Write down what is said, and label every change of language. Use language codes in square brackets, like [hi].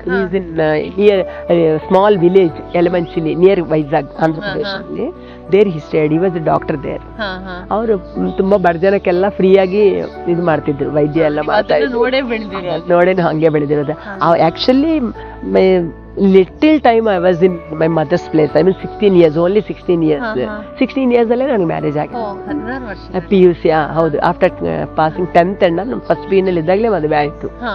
[en] Is in near small village Yelamanchili near Vizag, Andhra ಪ್ರದೇಶದಲ್ಲಿ. There he stayed, he was a doctor there. [kn] ಅವರು ತುಂಬಾ ಬಡ ಜನಕ್ಕೆಲ್ಲ ಫ್ರೀಯಾಗಿ ಇದು ಮಾಡ್ತಿದ್ರು, ವೈದ್ಯ ಎಲ್ಲ ಮಾಡ್ತಾ ಇದ್ರು. ನೋಡೇನು ಹಂಗೆ ಬೆಳೆದಿರೋದು. [en] Actually little time I was in my mother's place. I mean 16 years, only 16 years. [kn] 16 years ಅಲ್ಲೇ ನನಗೆ ಮ್ಯಾರೇಜ್ ಆಗಿದೆ. PUC, ಹೌದು. [en] after passing 10th [kn] ಅಂಡ್ ನಾನು ಫಸ್ಟ್ PU ನಲ್ಲಿ ಇದ್ದಾಗಲೇ ಮದುವೆ ಆಯಿತು.